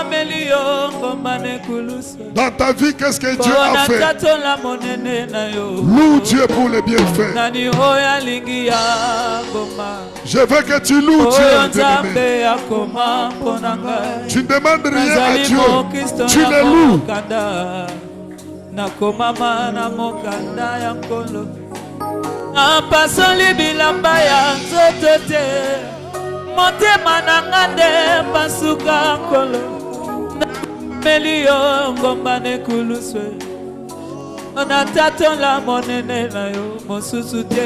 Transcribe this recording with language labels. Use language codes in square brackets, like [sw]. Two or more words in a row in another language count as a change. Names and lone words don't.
[fr] Dans ta vie, qu'est-ce que Dieu a fait? Loue Dieu pour les bienfaits. Je veux que tu loues Dieu. Tu ne demandes rien à Dieu. Tu le loues. [ln] Nakomama na mokanda ya nkolo apasoli bilamba ya nzoto te motema nanga nde pasuka nkolo nameli yo ngomba nekuluswe natatola monene na yo mosusu